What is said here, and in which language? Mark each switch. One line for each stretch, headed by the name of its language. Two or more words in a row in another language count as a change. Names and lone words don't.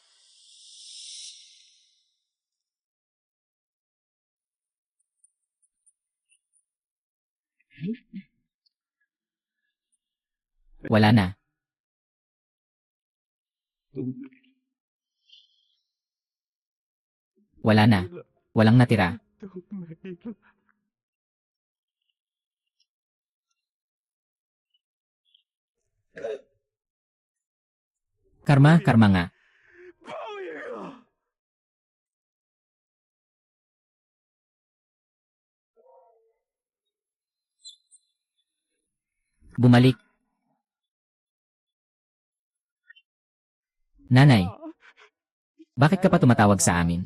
Filipino: Wala na. Wala na. Walang natira.
Chinese: 都没了。
Filipino: Karma, karma nga.
Chinese: 报应啊！
Filipino: Bumalik. Nanay, bakit ka pa tumatawag sa amin?